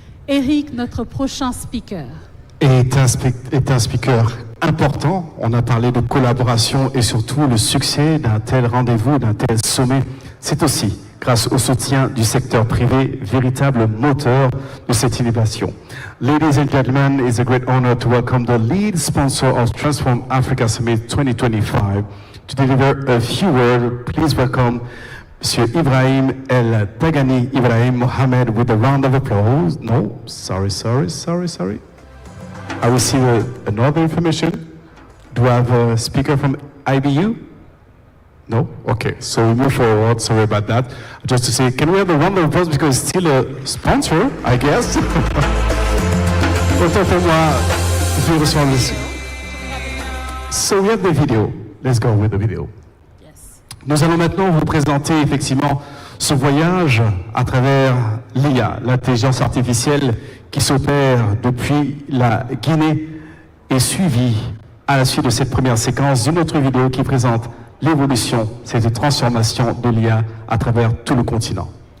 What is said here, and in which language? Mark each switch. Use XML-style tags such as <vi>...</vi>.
<fr>Eric, notre prochain speaker. Est un speaker important. On a parlé de collaboration et surtout le succès d'un tel rendez-vous, d'un tel sommet. C'est aussi grâce au soutien du secteur privé, véritable moteur de cette innovation.</fr> <en>Ladies and gentlemen, it's a great honor to welcome the lead sponsor of Transform Africa Summit 2025. To deliver a few words, please welcome Monsieur Ibrahim El Tagani Ibrahim Mohamed with a round of applause. No, sorry. I receive another information. Do I have a speaker from IBU? No? Okay, so we move forward. Sorry about that. Just to say, can we have a round of applause because it's still a sponsor, I guess?</en> <fr>Autant pour moi, je reçois le...</fr> <en>So we have the video. Let's go with the video. Yes.</en> <fr>Nous allons maintenant vous présenter effectivement ce voyage à travers l'IA, l'intelligence artificielle qui s'opère depuis la Guinée et suivi à la suite de cette première séquence d'une autre vidéo qui présente l'évolution, cette transformation de l'IA à travers tout le continent.</fr>